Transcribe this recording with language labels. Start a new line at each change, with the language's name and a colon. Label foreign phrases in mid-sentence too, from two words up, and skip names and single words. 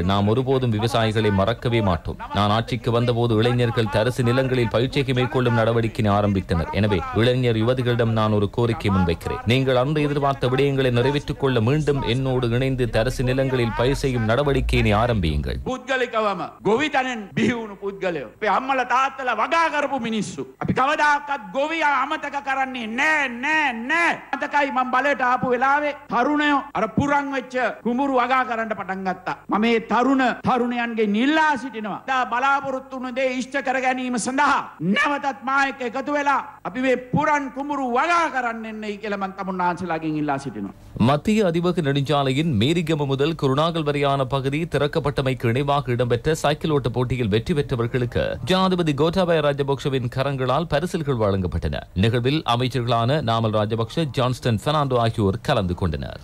Tamil: நாம் ஒருபோதும் விவசாயிகளை மறக்கவே மாட்டோம். நான் ஆட்சிக்கு வந்தபோது இளைஞர்கள் தரிசு நிலங்களில் பயிற்சிக்கு மேற்கொள்ளும் நடவடிக்கையை ஆரம்பித்தனர். எனவே இளைஞர் யுவதிகளிடம் நான் ஒரு கோரிக்கை முன்வைக்கிறேன். நீங்கள் அன்று எதிர்பார்த்த விடயங்களை நிறைவேற்றிக் கொள்ள மீண்டும் என்னோடு இணைந்து தரிசு நிலங்களில் பயிர் செய்யும் நடவடிக்கையினை ஆரம்பியுங்கள்.
Sinhala: තාත්තලා වගා කරපු මිනිස්සු අපි කවදාකවත් ගොවියා අමතක කරන්නේ නෑ. අතකයි මම බලයට ආපු වෙලාවේ තරුණයෝ අර පුරන් වෙච්ච කුඹුරු වගා කරන්න පටන් ගත්තා. මම මේ තරුණයන්ගේ නිල්ලා සිටිනවා. දා බලාපොරොත්තු වුණ දේ ඉෂ්ට කර ගැනීම සඳහා නැවතත් මා එක්ක එකතු වෙලා අපි මේ පුරන් කුඹුරු වගා කරන්න එන්නයි කියලා මම තමුන්නාන්සලාගෙන් ඉල්ලා සිටිනවා.
Tamil: மத்திய அதிவேக நெடுஞ்சாலையின் மீரிகம முதல் குருநாகல் வரையான பகுதி திறக்கப்பட்டமைக்கு இணைவாக இடம்பெற்ற சைக்கிள் ஓட்ட போட்டியில் வெற்றி பெற்றவர்களுக்கு ஜனாதிபதி கோட்டாபய ராஜபக்ஷவின் கரங்களால் பரிசில்கள் வழங்கப்பட்டன. நிகழ்வில் அமைச்சர்களான நாமல் ராஜபக்ஷ, ஜான்ஸ்டன் பெர்னாண்டோ ஆகியோர் கலந்து கொண்டனர்.